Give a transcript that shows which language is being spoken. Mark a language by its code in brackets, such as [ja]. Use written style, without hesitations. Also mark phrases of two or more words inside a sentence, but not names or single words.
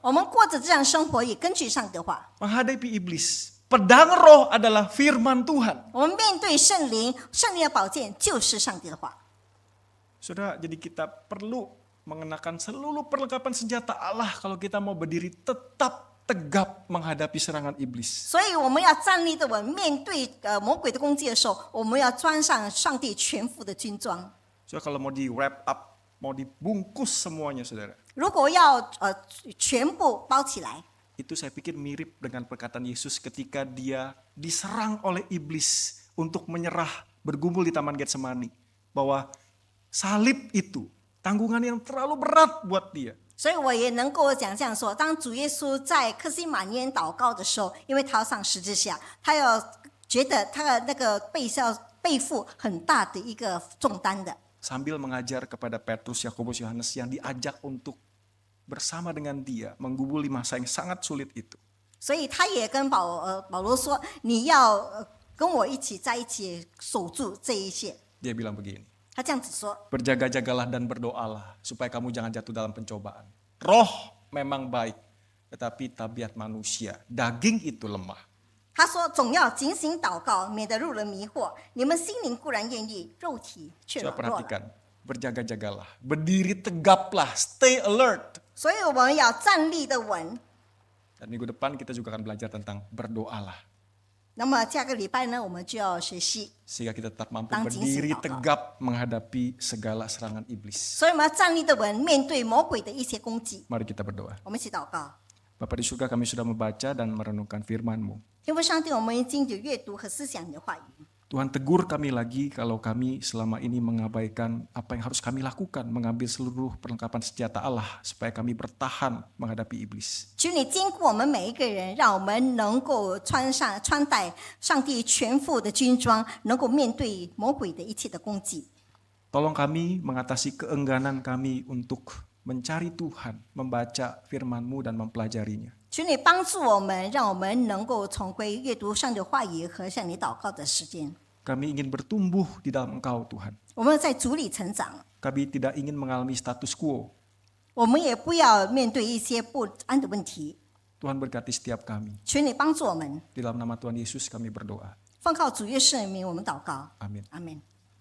[zh] 我们过着这样生活，也根据上帝的话。 [id] menghadapi iblis. Pedang roh adalah firman Tuhan. [zh] 我们面对圣灵，圣灵的宝剑就是上帝的话。 [id] Saudara, jadi kita perlu mengenakan seluruh perlengkapan senjata Allah kalau kita mau berdiri tetap tegap menghadapi serangan iblis. [zh] 所以我们要站立得稳，面对魔鬼的攻击的时候，我们要穿上上帝全副的军装。 [id] So kalau mau di [en] wrap up, [id] mau dibungkus semuanya, saudara. [zh] 如果要全部包起来， [id] Itu saya pikir mirip dengan perkataan Yesus ketika dia diserang oleh iblis untuk menyerah bergumul di Taman Getsemani. Bahwa salib itu tanggungan yang terlalu berat buat dia. [zh] 所以我也能够讲这样说：当主耶稣在克西马尼园祷告的时候，因为他要上十字架，他要觉得他的那个背负很大的一个重担的。 [id] Sambil mengajar kepada Petrus, Yakobus, Yohanes yang diajak untuk bersama dengan dia menggumuli masa yang sangat sulit itu. [zh] 所以他也跟保罗说：“你要跟我一起在一起守住这一切。” [id] Dia bilang begini, [zh] 他这样子说。 [id] berjaga-jagalah dan berdoalah supaya kamu jangan jatuh dalam pencobaan. Roh memang baik, tetapi tabiat manusia, daging itu lemah. [zh] 他说：“总要警醒祷告，免得入人迷惑。你们心灵固然愿意，肉体却 [id] Coba [zh] 软弱了。 [id] perhatikan, berjaga-jagalah, berdiri tegaplah, [en] stay alert. [zh] 所以我们要站立的稳。 [id] Dan minggu depan kita juga akan belajar tentang berdoalah. [zh] 那么下个礼拜呢，我们就要学习。 [id] Sehingga kita tetap mampu Tentang berdiri [zh] jingsi, [id] tegap menghadapi segala serangan iblis. [zh] 所以我们要站立的稳，面对魔鬼的一些攻击。 [id] Mari kita berdoa. [zh] 我们一起祷告。 [id] Bapa di surga, kami sudah membaca dan merenungkan firman-Mu. [zh] 天父上帝，我们已经有阅读和思想你的话语。 [id] Tuhan tegur kami lagi kalau kami selama ini mengabaikan apa yang harus kami lakukan, mengambil seluruh perlengkapan senjata Allah supaya kami bertahan menghadapi iblis. [zh] 求你坚固我们每一个人，让我们能够穿戴上帝全副的军装，能够面对魔鬼的一切的攻击。 [id] Tolong kami mengatasi keengganan kami untuk mencari Tuhan, membaca firman-Mu dan mempelajarinya. [zh] 求你帮助我们，让我们能够重归阅读上帝的话语和向你祷告的时间。 [id] Kami ingin bertumbuh di dalam Engkau, Tuhan. [zh] 我们在主里成长， [id] Kami tidak ingin mengalami status quo. [zh] 我们也不要面对一些不安的问题。 [id] Tuhan berkati setiap kami. [zh] 求你帮助我们， [id] Di dalam nama Tuhan Yesus kami berdoa. [zh] 奉靠主耶稣的名，我们祷告， [id] Amin. [zh] 阿门。